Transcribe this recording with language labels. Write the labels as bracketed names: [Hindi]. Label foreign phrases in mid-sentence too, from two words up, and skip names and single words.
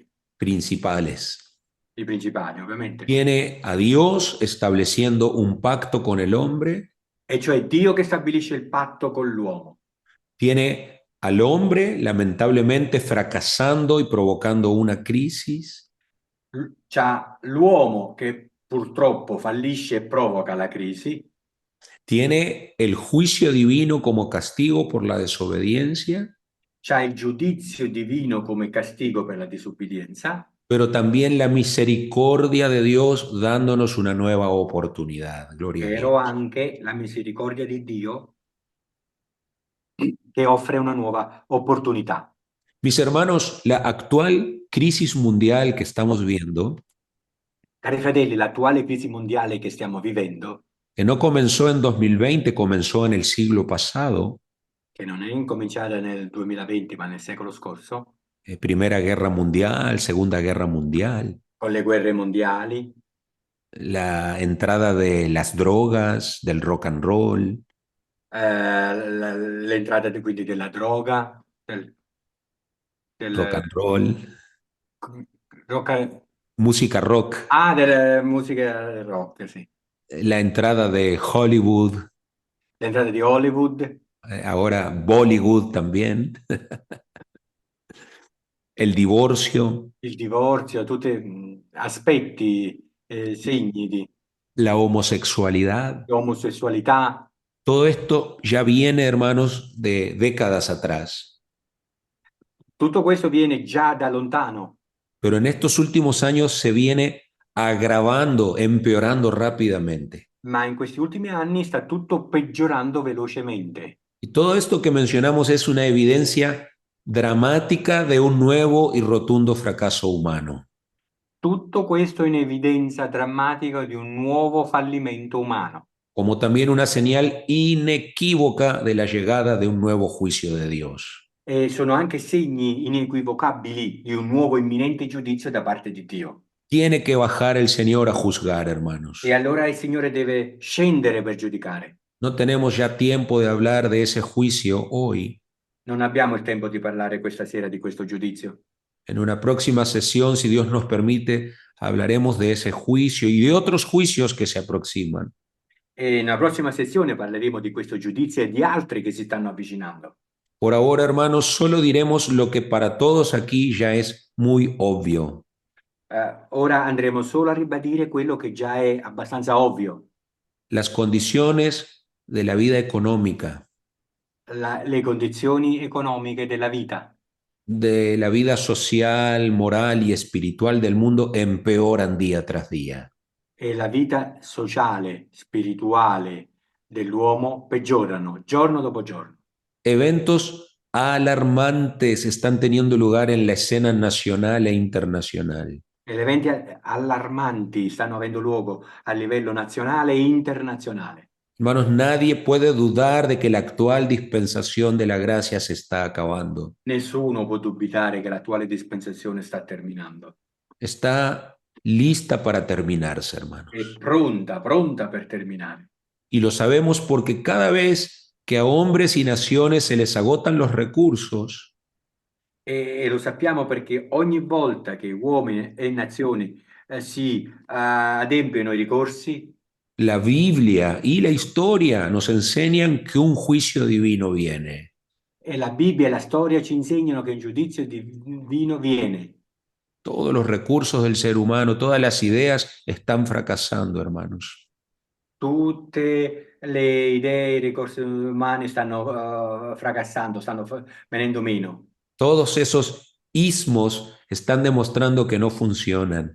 [Spanish] principales. [Italian] i principali ovviamente, [Spanish] Tiene a Dios estableciendo un pacto con el hombre, [Italian] e cioè Dio che stabilisce il patto con l'uomo. [Spanish] tiene al hombre lamentablemente fracasando y provocando una crisis, [Italian] C'ha l'uomo che purtroppo fallisce e provoca la crisi, [Spanish] tiene el juicio divino como castigo por la desobediencia, [Italian] c'ha il giudizio divino come castigo per la disubbidienza, [Spanish] pero también la misericordia de Dios dándonos una nueva oportunidad. Gloria a [Italian] però [Spanish] Dios. [Italian] anche la misericordia di Dio che offre una nuova opportunità. [Spanish] Mis hermanos, la actual crisis mundial que estamos viendo, [Italian] Cari fratelli, l'attuale crisi mondiale che stiamo vivendo, [Spanish] que no comenzó en 2020, comenzó en el siglo pasado, [Italian] che non è incominciata nel 2020 ma nel secolo scorso, [Spanish] Primera Guerra Mundial, Segunda Guerra Mundial, [Italian] con le guerre mondiali, [Spanish] la entrada de las drogas, del rock and roll, [Italian] l'entrata quindi della droga, rock and roll, rock, [Spanish] música rock, [Italian] delle musiche rock, sì. [Spanish] la entrada de Hollywood, [Italian] L'entrata di Hollywood, [Spanish] ahora Bollywood también, el divorcio, [Italian] il divorzio, tutti aspetti, segni di [Spanish] la homosexualidad. [Italian] omosessualità. [Spanish] Todo esto ya viene, hermanos, de décadas atrás. [Italian] Tutto questo viene già da lontano, [Spanish] Pero en estos últimos años se viene agravando, empeorando rápidamente. [Italian] ma in questi ultimi anni sta tutto peggiorando velocemente. [Spanish] Y todo esto que mencionamos es una evidencia dramática de un nuevo y rotundo fracaso humano. [Italian] Tutto questo in evidenza drammatica di un nuovo fallimento umano, [Spanish] Como también una señal inequívoca de la llegada de un nuevo juicio de Dios. [Italian] e sono anche segni inequivocabili di un nuovo imminente giudizio da parte di Dio. [Spanish] Tiene que bajar el Señor a juzgar, hermanos. [Italian] E allora il Signore deve scendere per giudicare. [Spanish] No tenemos ya tiempo de hablar de ese juicio hoy. [Italian] Non abbiamo il tempo di parlare questa sera di questo giudizio. [Spanish] En una próxima sesión, si Dios nos permite, hablaremos de ese juicio y de otros juicios que se aproximan. [Italian] E nella prossima sessione parleremo di questo giudizio e di altri che si stanno avvicinando. [Spanish] Por ahora, hermanos, solo diremos lo que para todos aquí ya es muy obvio. [Italian] Ora andremo solo a ribadire quello che già è abbastanza ovvio. [Spanish] Las condiciones de la vida económica, [Italian] Le condizioni economiche della vita, [Spanish] de la vida social, moral y espiritual del mundo empeoran día tras día. [Italian] e la vita sociale, spirituale dell'uomo peggiorano giorno dopo giorno. [Spanish] Eventos alarmantes están teniendo lugar en la escena nacional e internacional. [Italian] Ed eventi allarmanti stanno avendo luogo a livello nazionale e internazionale. [Spanish] Hermanos, nadie puede dudar de que la actual dispensación de la gracia se está acabando. [Italian] Nessuno può dubitare che l'attuale dispensazione sta terminando. [Spanish] Está lista para terminarse, hermanos. [Italian] È pronta per terminare. [Spanish] Y lo sabemos porque cada vez que a hombres y naciones se les agotan los recursos, [Italian] E lo sappiamo perché ogni volta che uomini e nazioni si adempiono ai ricorsi, [Spanish] la Biblia y la historia nos enseñan que un juicio divino viene. [Italian] e la Bibbia e la storia ci insegnano che un giudizio divino viene. [Spanish] Todos los recursos del ser humano, todas las ideas están fracasando, hermanos. [Italian] Tutte le idee, i ricorsi umani stanno fracassando, stanno venendo meno. [Spanish] Todos esos ismos están demostrando que no funcionan.